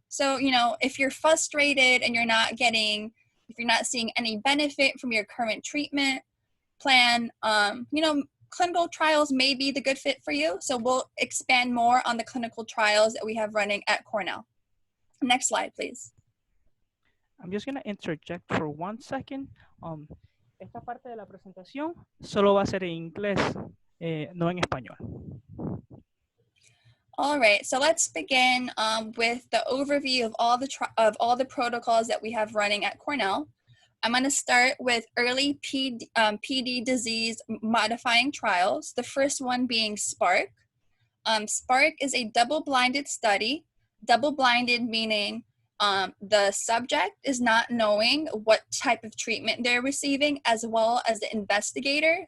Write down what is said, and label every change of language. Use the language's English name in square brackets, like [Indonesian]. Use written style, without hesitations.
[English] So, if you're frustrated and if you're not seeing any benefit from your current treatment plan, clinical trials may be the good fit for you. So we'll expand more on the clinical trials that we have running at Cornell. Next slide, please. I'm just going to interject for 1 second. [Spanish] Esta parte de la presentación solo va a ser en inglés, no en español. [English] All right, so let's begin with the overview of all the protocols that we have running at Cornell. I'm going to start with early PD disease modifying trials, the first one being SPARK. SPARK is a double-blinded study. Double-blinded meaning the subject is not knowing what type of treatment they're receiving, as well as the investigator.